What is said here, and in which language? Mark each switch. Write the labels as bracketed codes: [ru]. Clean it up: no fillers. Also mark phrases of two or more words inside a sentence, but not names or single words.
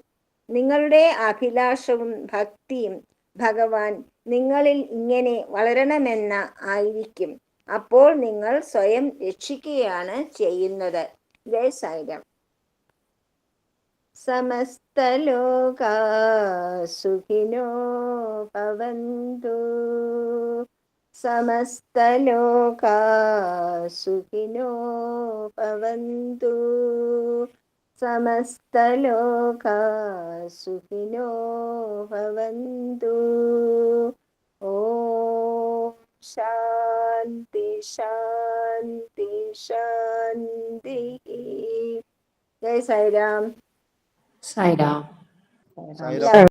[ml] നിങ്ങളുടെ അഭിലാഷവും ഭക്തിയും ഭഗവാൻ നിങ്ങളിൽ ഇങ്ങനെ വളരണമെന്ന ആയിരിക്കും. അപ്പോൾ നിങ്ങൾ സ്വയം രക്ഷിക്കുകയാണ് ചെയ്യുന്നത്. [sa] ജയ് സായിരാം. സമസ്തലോകാ സുഖിനോ ഭവന്തു. സമസ്തലോകാ സുഖിനോ ഭവന്തു. സമസ്തലോകാ സുഖിനോ ഭവന്തു. ഓം ശാന്തി ശാന്തി ശാന്തി. [ml] ജയ് സായിരാം. സായിരാം. സായിരാം.